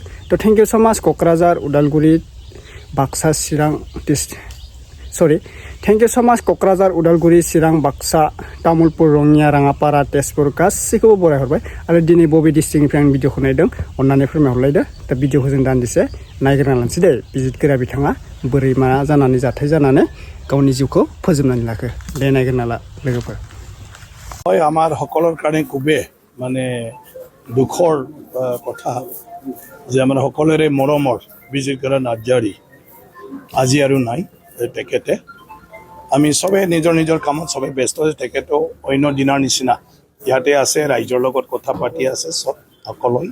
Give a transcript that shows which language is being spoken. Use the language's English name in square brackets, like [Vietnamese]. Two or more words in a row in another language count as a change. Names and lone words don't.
[Bodo] थ' [English] thank you so much [Bodo] क'क्राझार, उदालगुरि, बाक्सा, चिरां [English] thank you so much [Bodo] क'क्राझार, उदालगुरि, चिरां, बाक्सा, तामुलपुर, रङिया, राङापारा, तेजपुर गासैखौबो बरायहरबाय। आरो दिनै बबे डिस्ट्रिक्टनिफ्राय आं भिडिअखौ नायदों अननानै फोरमायहरलायदो। दा भिडिअखौ जों दान्दिसे नायग्रोना लानोसै दे। बिजितगोरा बिथाङा बोरै मा जानानै जाथाय जानानै गावनि जिउखौ फोजोबनानै लाखो दे नायग्रोना ला लोगोफोर। [Assamese] হয় আমাৰ সকলৰ কাৰণে খুবেই মানে দুখৰ কথা যে আমাৰ সকলোৰে মৰমৰ বিজয়কৰা নাৰ্জাৰী আজি আৰু নাই। তেখেতে আমি সবে নিজৰ নিজৰ কামত সবে ব্যস্ত আছে। তেখেতেও অন্য দিনৰ নিচিনা ইয়াতে আছে, ৰাইজৰ লগত কথা পাতি আছে সব সকলোৱে।